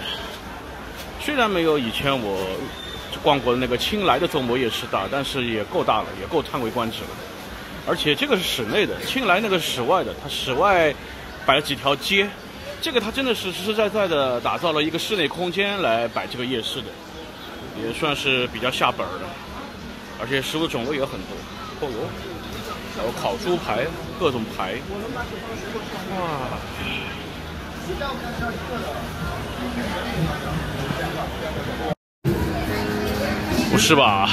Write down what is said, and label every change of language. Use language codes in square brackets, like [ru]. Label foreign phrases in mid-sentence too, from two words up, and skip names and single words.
[zh] 雖然沒有以前我逛過的那個清萊的周末夜市大，但是也夠大了，也夠嘆為觀止了。而且這個是室內的，清萊那個是室外的，它室外擺了幾條街，這個它真的是實實在在的打造了一個室內空間來擺這個夜市的，也算是比較下本的。而且食物種類也很多，哦喲，還有烤豬排，各種排，哇！不是吧？